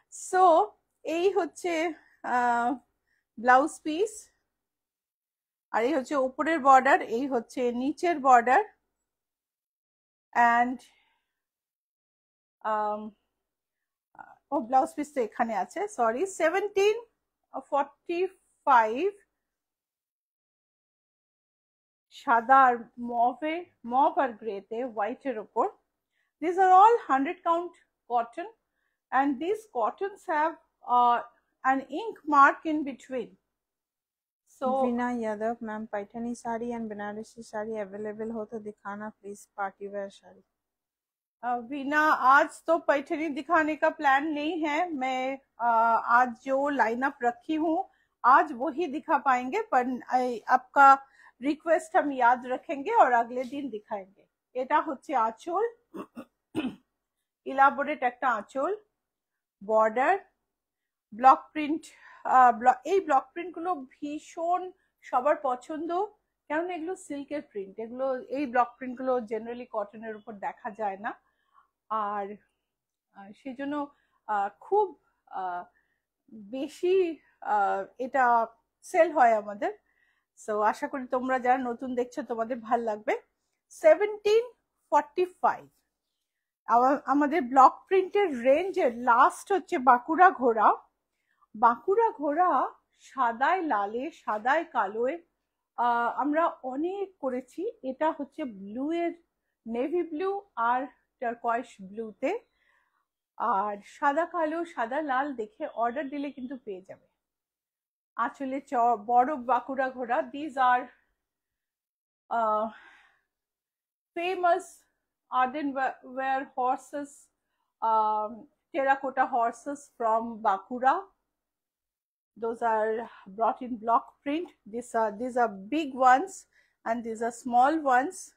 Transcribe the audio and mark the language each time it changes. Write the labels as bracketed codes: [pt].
[bn] So এই হচ্ছে blouse piece, আর এই হচ্ছে উপরের বর্ডার, এই হচ্ছে নিচের border, and O blouse piece তো এখানে আছে, সরি, 1745, সাদা আর মভ আর গ্রেতে হোয়াইটের ওপর। [en] These are all 100 count cotton, and these cottons have an ink mark in between. So [hi] Veena Yadav, ma'am Paithani sari and Banarasi sari available हो तो दिखाना please, party wear sari. Veena, आज तो पैठनी दिखाने का प्लान नहीं है, मैं आज जो लाइनअप रखी हूँ आज वही दिखा पाएंगे, पर आपका रिक्वेस्ट हम याद रखेंगे और अगले दिन दिखाएंगे। [bn] এটা হচ্ছে আঁচল, ইলাবোরেট একটা আঁচল, বর্ডার, ব্লক প্রিন্ট। এই ব্লক প্রিন্ট গুলো ভীষণ সবার পছন্দ, কারণ এগুলো সিল্কের প্রিন্ট, এগুলো এই ব্লক প্রিন্ট গুলো জেনারেলি কটনের উপর দেখা যায় না, আর সেই জন্য খুব বেশি এটা সেল হয় আমাদের। সো আশা করি তোমরা যারা নতুন দেখছো তোমাদের ভাল লাগবে। 1745 আমাদের ব্লক প্রিন্টের রেঞ্জের লাস্ট হচ্ছে বাঁকুড়া ঘোড়া। বাঁকুড়া ঘোড়া সাদায় লালে, সাদায় কালোয় আমরা অনেক করেছি। এটা হচ্ছে ব্লু এর, নেভি ব্লু আর টারকয়েস ব্লুতে, আর সাদা কালো সাদা লাল দেখে অর্ডার দিলে কিন্তু পেয়ে যাবে। আঁচলে বড় বাঁকুড়া ঘোড়া। [en] These are famous Arden wear horses, terracotta horses from Bakura. Those are brought in block print. These are big ones and these are small ones.